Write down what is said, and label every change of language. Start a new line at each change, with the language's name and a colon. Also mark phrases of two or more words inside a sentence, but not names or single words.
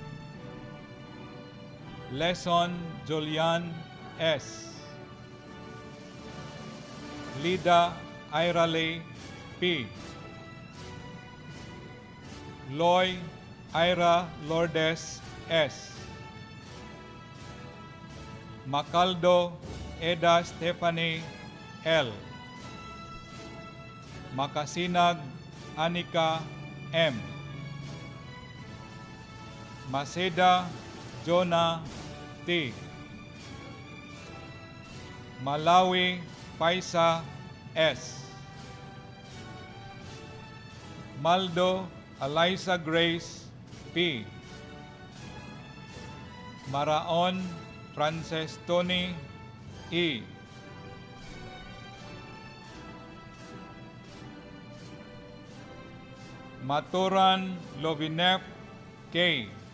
English: Lesson Julian S. Lida Irale P. Loy Ira Lourdes S. Macaldo Eda Stephanie L. Makasinag Anika M. Maseda Jonah T. Malawi Faisa S. Maldo Eliza Grace P. Maraon Frances Tony E. Maturan Lovinef K.